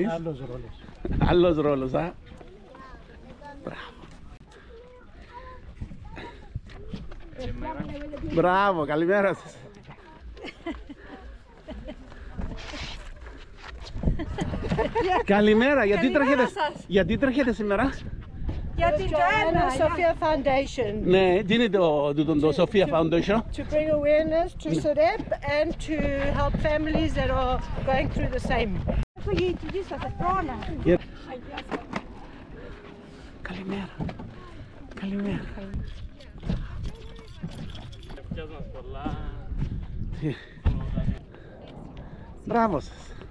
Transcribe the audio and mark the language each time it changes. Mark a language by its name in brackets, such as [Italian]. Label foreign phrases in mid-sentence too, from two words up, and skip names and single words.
[Greek] Άλλος ρόλος, α. Μπράβο, καλημέρα σας. Καλημέρα, γιατί τρέχετε σήμερα? Για την Joanna Sophia Foundation. Ναι, τι είναι το Sophia Foundation? [English] To bring awareness to Sorep and to help families that are going through the same. [Greek] Καλημέρα. Μπράβο σας.